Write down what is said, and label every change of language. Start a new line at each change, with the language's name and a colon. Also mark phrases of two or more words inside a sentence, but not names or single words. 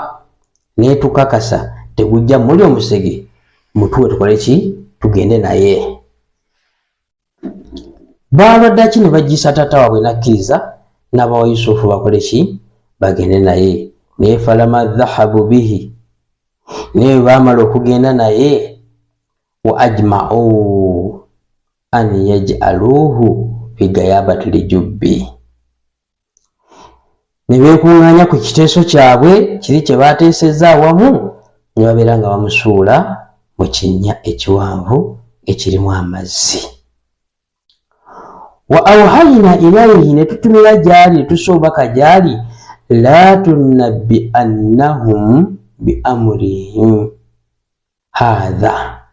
Ganda: Naye tukakasa tegujja muli omusege, mutuwe tukole ki? Tugende naye. Balwadde ki ne bajjisa taata waabwe nakkiriza n'abawa Yusufu bakole ki? Bagende naye. Naye
Arabic: فلما ذهبوا به,
Ganda: naye baamala okugenda naye,
Arabic: وأجمعوا أن يجعلوه في غيابت الجب,
Ganda: ne beekuŋŋaanya ku kiteeso kyabwe kiri kye baateesezza awamu, ne babeera nga bamusuula mu kinnya ekiwanvu ekirimu amazzi.
Arabic: وأوحينا إليه,
Ganda: ne tutumira gy'ali, ne tussa obubaka gy'ali,
Arabic: لتنبئنهم بأمرهم هذا,